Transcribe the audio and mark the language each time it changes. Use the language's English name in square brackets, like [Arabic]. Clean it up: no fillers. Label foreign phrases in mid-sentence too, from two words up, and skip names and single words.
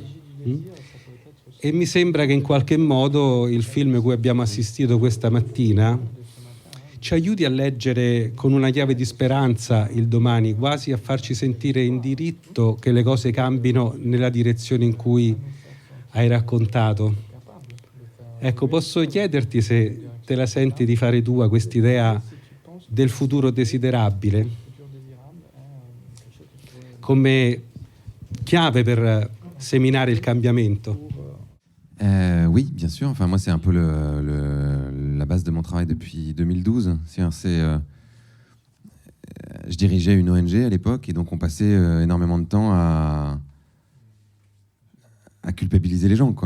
[Italian] E mi sembra che in qualche modo il film cui abbiamo assistito questa mattina ci aiuti a leggere con una chiave di speranza il domani, quasi a farci sentire in diritto che le cose cambino nella direzione in cui hai raccontato. Ecco, posso chiederti se te la senti di fare tua quest'idea del futuro desiderabile come chiave per seminare il cambiamento? [French] Oui, bien sûr. Enfin, moi, c'est un peu la base de mon travail depuis 2012. Je dirigeais une ONG à l'époque et donc on passait énormément de temps à culpabiliser les gens, quoi.